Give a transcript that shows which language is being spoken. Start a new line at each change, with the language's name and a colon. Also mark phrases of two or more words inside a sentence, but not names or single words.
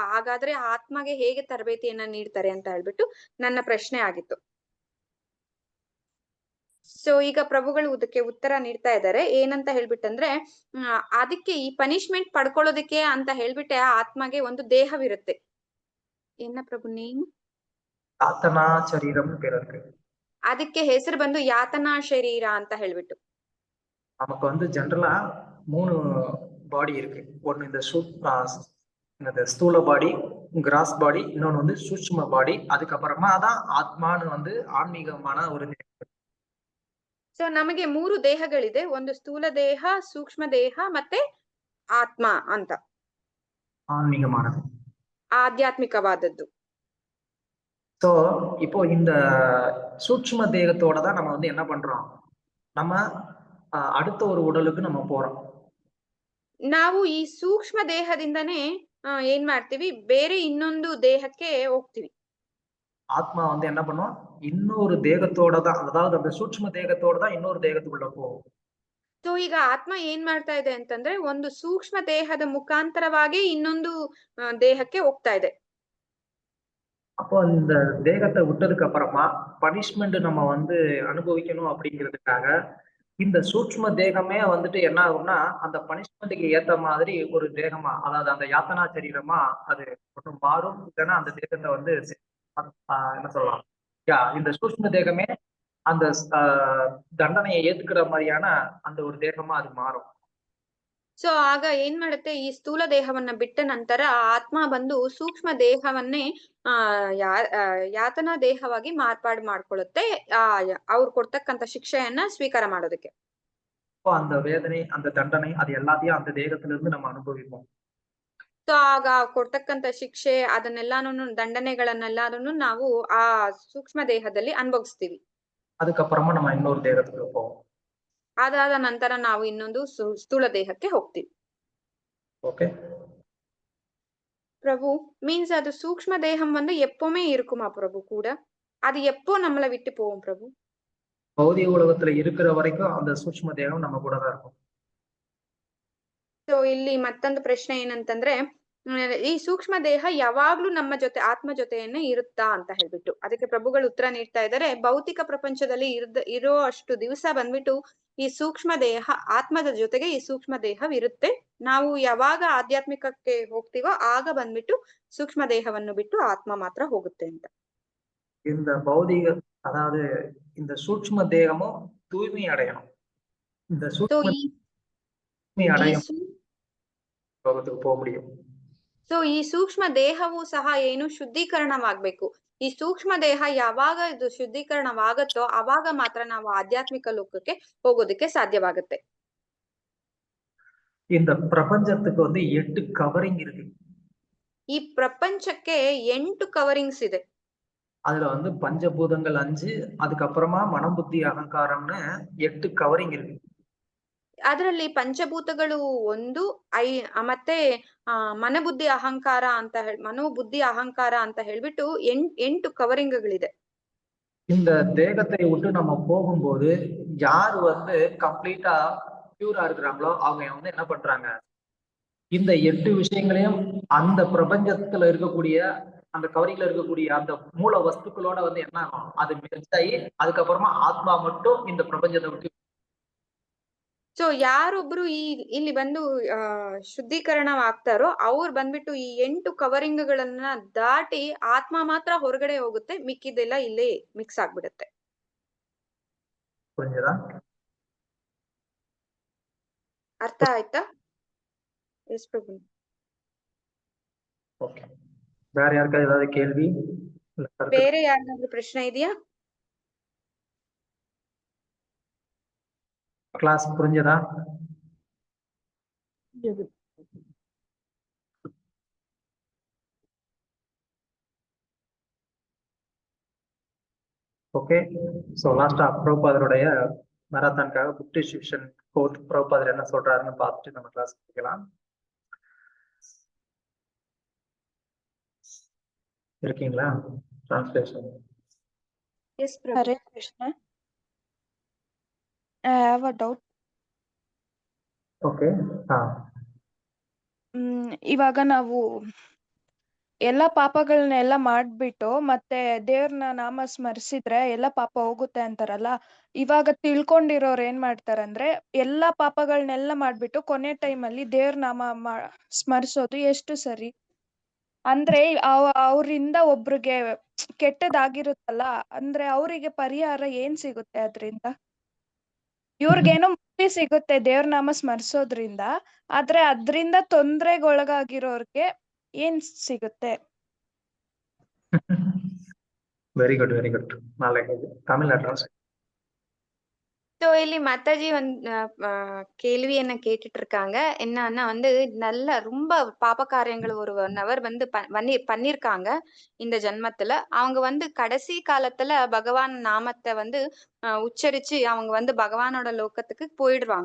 Kannada: ಹಾಗಾದ್ರೆ ಆತ್ಮಗೆ ಹೇಗೆ ತರಬೇತಿಯನ್ನ ನೀಡ್ತಾರೆ ಅಂತ ಹೇಳ್ಬಿಟ್ಟು ನನ್ನ ಪ್ರಶ್ನೆ ಆಗಿತ್ತು. ಸೊ ಈಗ ಪ್ರಭುಗಳು ಇದಕ್ಕೆ ಉತ್ತರ ನೀಡ್ತಾ ಇದ್ದಾರೆ ಏನಂತ ಹೇಳ್ಬಿಟ್ಟಂದ್ರೆ ಅದಕ್ಕೆ ಈ ಪನಿಷ್ಮೆಂಟ್ ಪಡ್ಕೊಳ್ಳೋದಕ್ಕೆ ಅಂತ ಹೇಳ್ಬಿಟ್ಟೆ ಆ ಆತ್ಮಗೆ ಒಂದು ದೇಹವಿರುತ್ತೆ. ಏನ ಪ್ರಭು ನೇಮ್?
Tamil: யாத்தனா சரீரம்னு பேர் இருக்கு.
Kannada: ಅದಕ್ಕೆ ಹೆಸರು ಬಂದು ಯಾತನಾ ಶರೀರ ಅಂತ ಹೇಳ್ಬಿಟ್ಟು.
Tamil: நமக்கு வந்து ஜென்ரலா 3 பாடி இருக்கு. ஒன்னு இந்த ஸ்தூல பாடி,
English: gross body,
Tamil: இன்னொன்னு வந்து சூட்சும பாடி, அதுக்கப்புறமா தான் ஆத்மான்னு வந்து ஆன்மீகமான ஒரு
Kannada: ಸೊ ನಮಗೆ 3 ದೇಹಗಳಿದೆ, ಒಂದು ಸ್ಥೂಲ ದೇಹ, ಸೂಕ್ಷ್ಮ ದೇಹ ಮತ್ತೆ ಆತ್ಮ ಅಂತ,
Tamil: ஆன்மீகமானது.
Kannada: ಆಧ್ಯಾತ್ಮಿಕವಾದದ್ದು.
Tamil: ஸோ இப்போ இந்த சூட்சும தேகத்தோட தான் நம்ம வந்து என்ன பண்றோம், நம்ம அடுத்த ஒரு உடலுக்கு நம்ம போறோம்.
Kannada: ನಾವು ಈ ಸೂಕ್ಷ್ಮ ದೇಹದಿಂದನೇ ಏನ್ ಮಾಡ್ತೀವಿ, ಬೇರೆ ಇನ್ನೊಂದು ದೇಹಕ್ಕೆ ಹೋಗ್ತೀವಿ.
Tamil: ஆத்மா வந்து என்ன பண்ணும், இன்னொரு தேகத்தோட தான், அதாவது அந்த சூட்சும தேகத்தோட தான் இன்னொரு தேகத்துக்குள்ள போகும்.
Kannada: ಸೊ ಈಗ ಆತ್ಮ ಏನ್ ಮಾಡ್ತಾ ಇದೆ ಅಂತಂದ್ರೆ ಒಂದು ಸೂಕ್ಷ್ಮ ದೇಹದ ಮುಖಾಂತರವಾಗಿ ಇನ್ನೊಂದು ದೇಹಕ್ಕೆ ಹೋಗ್ತಾ ಇದೆ.
Tamil: அப்போ இந்த தேகத்தை விட்டதுக்கு அப்புறமா பனிஷ்மெண்ட் நம்ம வந்து அனுபவிக்கணும் அப்படிங்கிறதுக்காக இந்த சூட்சும தேகமே வந்துட்டு என்ன ஆகும்னா அந்த பனிஷ்மெண்ட்டுக்கு ஏத்த மாதிரி ஒரு தேகமா, அதாவது அந்த யாத்தனா சரீரமா அது ஒன்றும் மாறும். இல்லைன்னா அந்த தேகத்தை வந்து என்ன சொல்லலாம், இந்த சூட்சும தேகமே அந்த தண்டனையை ஏத்துக்கிற மாதிரியான அந்த ஒரு தேகமா அது ಮಾರು.
Kannada: ಸೊ ಆಗ ಏನ್ ಮಾಡುತ್ತೆ, ಈ ಸ್ಥೂಲ ದೇಹವನ್ನ ಬಿಟ್ಟ ನಂತರ ಆತ್ಮ ಬಂದು ಸೂಕ್ಷ್ಮ ದೇಹವನ್ನೇ ಯಾತನಾ ದೇಹವಾಗಿ ಮಾರ್ಪಾಡು ಮಾಡ್ಕೊಳ್ಳುತ್ತೆ, ಅವ್ರು ಕೊಡ್ತಕ್ಕಂತ ಶಿಕ್ಷೆಯನ್ನ ಸ್ವೀಕಾರ ಮಾಡೋದಕ್ಕೆ.
Tamil: அந்த வேதனை, அந்த தண்டனை, அது எல்லாத்தையும் அந்த தேகத்துல இருந்து நம்ம அனுபவிப்போம்.
Kannada: ಸೊ ಆಗ ಕೊಡ್ತಕ್ಕಂತ ಶಿಕ್ಷೆ ಅದನ್ನೆಲ್ಲಾನು ದಂಡನೆಗಳನ್ನೆಲ್ಲಾನು ನಾವು ಆ ಸೂಕ್ಷ್ಮ ದೇಹದಲ್ಲಿ ಅನುಭವಿಸ್ತೀವಿ.
Tamil: அதுக்கப்புறமா நம்ம இன்னொரு தேகத்துக்கு போவோம்.
Kannada: ಅದಾದ ನಂತರ ನಾವು ಇನ್ನೊಂದು ಸ್ಥೂಲ ದೇಹಕ್ಕೆ ಹೋಗ್ತೀವಿ.
Tamil: ஓகே பிரபு, மீன்ஸ் அது சூக்ஷ்ம தேகம் வந்து எப்பவுமே இருக்குமா பிரபு கூட? அது எப்போ நம்மளை விட்டு போகும் பிரபு? பௌதிக உலகத்துல இருக்கிற வரைக்கும் அந்த சூக்ஷ்ಮ தேகம் நம்ம கூட தான் இருக்கும்.
Kannada: ಸೊ ಇಲ್ಲಿ ಮತ್ತೊಂದು ಪ್ರಶ್ನೆ ಏನಂತಂದ್ರೆ, ಈ ಸೂಕ್ಷ್ಮ ದೇಹ ಯಾವಾಗ್ಲೂ ನಮ್ಮ ಜೊತೆ ಆತ್ಮ ಜೊತೆಯನ್ನೇ ಇರುತ್ತಾ ಅಂತ ಹೇಳ್ಬಿಟ್ಟು. ಅದಕ್ಕೆ ಪ್ರಭುಗಳು ಉತ್ತರ ನೀಡ್ತಾ ಇದ್ದಾರೆ, ಭೌತಿಕ ಪ್ರಪಂಚದಲ್ಲಿ ಇರೋ ಅಷ್ಟು ದಿವಸ ಬಂದ್ಬಿಟ್ಟು ಈ ಸೂಕ್ಷ್ಮ ದೇಹ ಆತ್ಮದ ಜೊತೆಗೆ ಈ ಸೂಕ್ಷ್ಮ ದೇಹವಿರುತ್ತೆ. ನಾವು ಯಾವಾಗ ಆಧ್ಯಾತ್ಮಿಕಕ್ಕೆ ಹೋಗ್ತೀವೋ ಆಗ ಬಂದ್ಬಿಟ್ಟು ಸೂಕ್ಷ್ಮ ದೇಹವನ್ನು ಬಿಟ್ಟು ಆತ್ಮ ಮಾತ್ರ ಹೋಗುತ್ತೆ ಅಂತ.
Tamil: இந்த பௌதிக, அதாவது இந்த சூக்ஷ்ம தேகமும் தூய்மை அடையணும். இந்த சூக்ஷ்ம அடையும் லோகத்துக்கு போக முடியும்.
Kannada: ಸೊ ಈ ಸೂಕ್ಷ್ಮ ದೇಹವು ಸಹ ಏನು ಶುದ್ಧೀಕರಣವಾಗ್ಬೇಕು. ಈ ಸೂಕ್ಷ್ಮ ದೇಹ ಯಾವಾಗ ಇದು ಶುದ್ಧೀಕರಣವಾಗತ್ತೋ ಅವಾಗ ಮಾತ್ರ ನಾವು ಆಧ್ಯಾತ್ಮಿಕ ಲೋಕಕ್ಕೆ ಹೋಗೋದಕ್ಕೆ ಸಾಧ್ಯವಾಗುತ್ತೆ.
Tamil: இந்த பிரபஞ்சத்துக்கு வந்து 8 கவரிங் இருக்கு.
Kannada: ಈ ಪ್ರಪಂಚಕ್ಕೆ 8 ಕವರಿಂಗ್ಸ್ ಇದೆ.
Tamil: அதுல வந்து பஞ்சபூதங்கள் 5, அதுக்கப்புறமா மனம் புத்தி அகங்காரம்னு 8 கவரிங் இருக்கு.
Kannada: ಅದರಲ್ಲಿ ಪಂಚಭೂತಗಳು 1, ಮತ್ತೆ ಮನಬುದ್ಧಿ ಅಹಂಕಾರ ಅಂತ ಮನೋಬುದ್ಧಿ ಅಹಂಕಾರ ಅಂತ ಹೇಳ್ಬಿಟ್ಟು 8 ಕವರಿಂಗ್ಗಳಿದೆ.
Tamil: இந்த தேகத்தை விட்டு நம்ம போகும்போது யார் வந்து
English: completely pure
Tamil: இருக்கிறாங்களோ அவங்க வந்து என்ன பண்றாங்க, இந்த 8 விஷயங்களையும் அந்த பிரபஞ்சத்துல இருக்கக்கூடிய அந்த கவரிங்ல இருக்கக்கூடிய அந்த மூல வஸ்துக்களோட வந்து என்ன ஆகும், அது மெர்ஜ் ஆகி அதுக்கப்புறமா ஆத்மா மட்டும் இந்த பிரபஞ்சத்தை விட்டு.
Kannada: ಸೊ ಯಾರೊಬ್ರು ಇಲ್ಲಿ ಬಂದು ಶುದ್ಧೀಕರಣವಾಗ್ತಾರೋ ಅವ್ರು ಬಂದ್ಬಿಟ್ಟು ಈ 8 ಕವರಿಂಗ್ಗಳನ್ನ ದಾಟಿ ಆತ್ಮ ಮಾತ್ರ ಹೊರಗಡೆ ಹೋಗುತ್ತೆ, ಮಿಕ್ಕಿದೆಲ್ಲ ಇಲ್ಲೇ ಮಿಕ್ಸ್ ಆಗ್ಬಿಡುತ್ತೆ.
Tamil: புரிஞ்சதா?
Kannada: ಅರ್ಥ ಆಯ್ತಾ? ಎಸ್ ಪ್ರಭು.
Tamil: ஓகே, வேற யாருக்கா ஏதாவது கேள்வி?
Kannada: ಬೇರೆ ಯಾರಾದ್ರೂ ಪ್ರಶ್ನೆ ಇದೆಯಾ?
Tamil: கிளாஸ் புரிஞ்சதா? ஓகே, ஸோ லாஸ்டா பிரபுபாதருடைய மேரத்தானுக்காக
English: book distribution quote
Tamil: பிரபுபாதர் என்ன சொல்றாருன்னு பார்த்துட்டு நம்ம கிளாஸ் முடிக்கலாம். இருக்கீங்களா? டிரான்ஸ்லேஷன்.
Kannada: ಎಸ್ ಪ್ರಭು. ಹರೇ ಕೃಷ್ಣ.
English: I have a doubt.
Kannada: ಓಕೆ. ಇವಾಗ ನಾವು ಎಲ್ಲಾ ಪಾಪಗಳನ್ನೆಲ್ಲ ಮಾಡ್ಬಿಟ್ಟು ಮತ್ತೆ ದೇವ್ರನ್ನ ನಾಮ ಸ್ಮರಿಸಿದ್ರೆ ಎಲ್ಲ ಪಾಪ ಹೋಗುತ್ತೆ ಅಂತಾರಲ್ಲ. ಇವಾಗ ತಿಳ್ಕೊಂಡಿರೋರು ಏನ್ ಮಾಡ್ತಾರಂದ್ರೆ ಎಲ್ಲಾ ಪಾಪಗಳನ್ನೆಲ್ಲ ಮಾಡ್ಬಿಟ್ಟು ಕೊನೆ ಟೈಮಲ್ಲಿ ದೇವ್ರ ನಾಮ ಸ್ಮರಿಸೋದು ಎಷ್ಟು ಸರಿ? ಅಂದ್ರೆ ಅವ್ರಿಂದ ಒಬ್ರಿಗೆ ಕೆಟ್ಟದಾಗಿರುತ್ತಲ್ಲ, ಅಂದ್ರೆ ಅವರಿಗೆ ಪರಿಹಾರ ಏನ್ ಸಿಗುತ್ತೆ ಅದ್ರಿಂದ? ಇವ್ರಿಗೇನೋ ಮುಕ್ತಿ ಸಿಗುತ್ತೆ ದೇವ್ರ ನಾಮ ಸ್ಮರಿಸೋದ್ರಿಂದ, ಆದ್ರೆ ಅದ್ರಿಂದ ತೊಂದ್ರೆಗೊಳಗಾಗಿರೋರ್ಗೆ ಏನ್ ಸಿಗುತ್ತೆ?
English: very good very good.
Tamil: நாளைக்கு தமிழ் அட்ரஸ். ஸோ ಇಲ್ಲಿ மாதாஜி கேள்வியನ್ನ கேட்டுட்டு இருக்காங்க. என்னன்னா வந்து நல்ல ரொம்ப பாப காரியங்கள் ஒரு நபர் வந்து பண்ணிருக்காங்க இந்த ஜென்மத்துல. அவங்க வந்து கடைசி காலத்துல பகவான் நாமத்தை வந்து உச்சரிச்சு அவங்க வந்து பகவானோட லோகத்துக்கு போயிடுவாங்க.